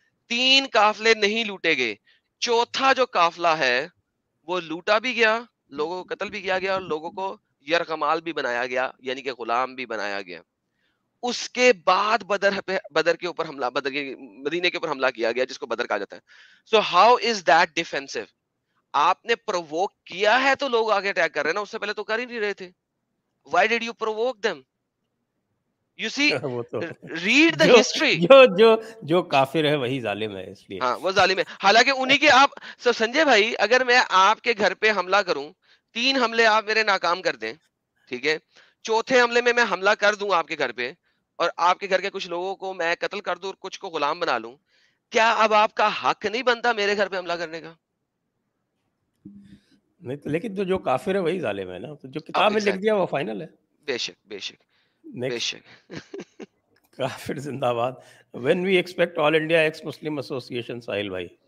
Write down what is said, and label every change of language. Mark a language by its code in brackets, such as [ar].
[ur] 3 قافلے نہیں لوٹے گئے, چوتھا جو قافلہ ہے وہ لوٹا بھی گیا, لوگوں کو قتل بھی کیا گیا اور لوگوں کو یرغمال بھی بنایا گیا, یعنی کہ غلام بھی بنایا گیا. اس کے بعد بدر کے اوپر حملہ, بدر کے مدینے کے اوپر حملہ کیا گیا, جس کو بدر کہا جاتا ہے. [en] So how is that defensive? [ur] آپ نے پرووک کیا ہے تو لوگ آگے اٹیک کر رہے ہیں نا, اس سے پہلے تو کر ہی نہیں رہے تھے. [en] Why did you provoke them? You see, read the history. [ur] جو کافر ہے وہی ظالم ہے, اس لیے ہاں وہ ظالم ہے. حالانکہ انہی کے آپ سنجے بھائی, اگر میں آپ کے گھر پہ حملہ کروں, 3 حملے آپ میرے ناکام کر دیں, ٹھیک ہے, چوتھے حملے میں حملہ کر دوں آپ کے گھر پہ اور آپ کے گھر کے کچھ لوگوں کو میں قتل کر دوں اور کچھ کو غلام بنا لوں, کیا اب آپ کا حق نہیں بنتا میرے گھر پہ حملہ کرنے کا؟ نہیں تو, لیکن جو کافر ہے وہی ظالم ہے نا, تو جو کتاب میں لکھ دیا وہ فائنل ہے. بے شک بے شک بے شک. کافر زندہ باد. [en] when we expect all India ex Muslim association, Sahil بھائی